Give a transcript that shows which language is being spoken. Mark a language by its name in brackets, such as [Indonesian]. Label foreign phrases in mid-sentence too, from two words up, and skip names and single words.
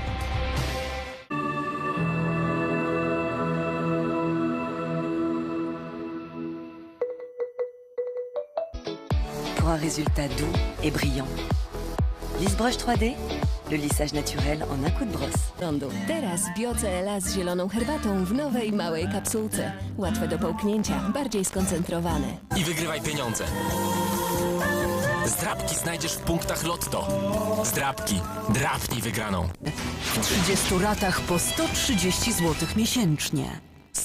[French] Pour un résultat doux et brillant. Lissbrush 3D, le lissage naturel en un coup de brosse. [Polish] Teraz BioCLA z zieloną herbatą w nowej, małej kapsułce. Łatwe do połknięcia, bardziej skoncentrowane. I wygrywaj pieniądze. Zdrabki znajdziesz w punktach Lotto. Zdrabki. Drapnij wygraną. W 30 ratach po 130 zł miesięcznie.